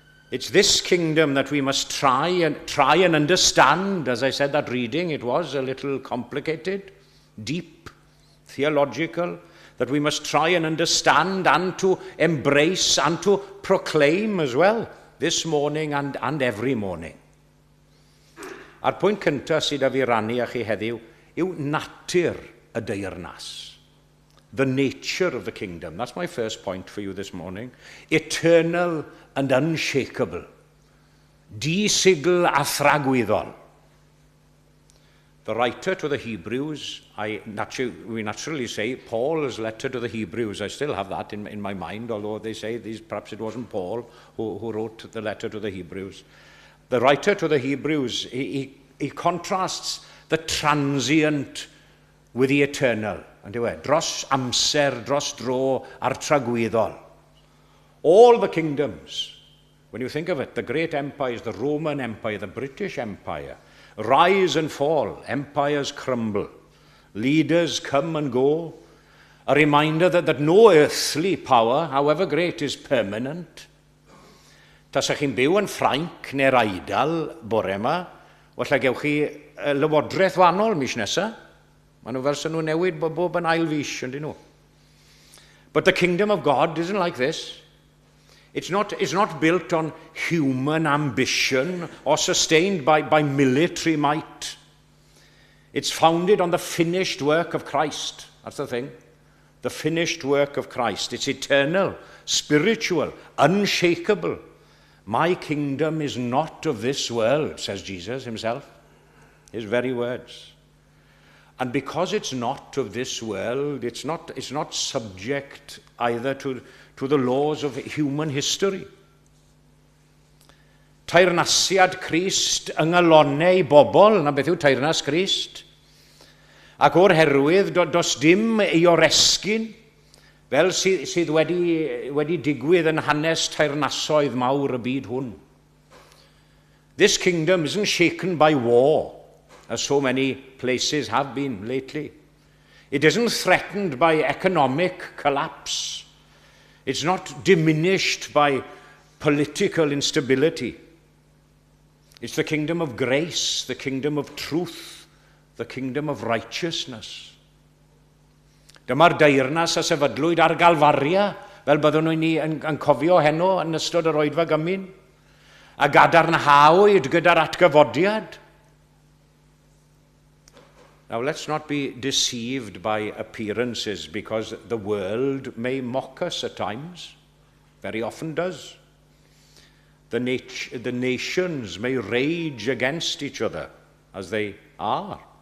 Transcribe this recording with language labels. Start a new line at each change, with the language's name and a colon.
English: It's this kingdom that we must try and understand. As I said, that reading, it was a little complicated, deep, theological, that we must try and understand and to embrace and to proclaim as well this morning and every morning.
Welsh: A'r pwynt cyntaf sydd â fi rannu â chi heddiw yw natur y deyrnas.
English: The nature of the kingdom. That's my first point for you this morning. Eternal and unshakable.
Welsh: Di-sigl a thragwyddol.
English: The writer to the Hebrews, we naturally say Paul's letter to the Hebrews. I still have that in my mind, although they say perhaps it wasn't Paul who wrote the letter to the Hebrews. The writer to the Hebrews, he contrasts the transient with the eternal.
Welsh: And dros amser, dros dro, ar tragwyddol.
English: All the kingdoms, when you think of it, the great empires, the Roman Empire, the British Empire, rise and fall, empires crumble, leaders come and go, a reminder that no earthly power, however great, is permanent.
Welsh: Tas chi'n byw yn Ffrainc neu'r Eidal bore yma, walla gewch chi lywodraeth wahanol mis nesa. Maen nhw fel nhw newid bob yn ail fis, yndyn nhw.
English: But the kingdom of God isn't like this. It's not built on human ambition or sustained by military might. It's founded on the finished work of Christ. That's the thing. The finished work of Christ. It's eternal, spiritual, unshakable. My kingdom is not of this world, says Jesus himself. His very words. And because it's not of this world, it's not subject either to the laws of human history.
Welsh: Teyrnasiad Crist yng ngalonau I bobl, na beth yw teyrnas Crist. Ac o'r herwydd, dos dim ei oresgyn, fel sydd wedi digwydd yn hanes teyrnasoedd mawr y byd hwn.
English: This kingdom isn't shaken by war, as so many places have been lately. It isn't threatened by economic collapse. It's not diminished by political instability. It's the kingdom of grace, the kingdom of truth, the kingdom of righteousness.
Welsh: Dyma'r deyrnas a sefydlwyd ar Galfaria, fel byddwn ni yn cofio heno yn ystod yr oedfa gymyn, a gadarnhawyd gyda'r atgyfodiad.
English: Now, let's not be deceived by appearances, because the world may mock us at times, very often does. The nations may rage against each other, as they are.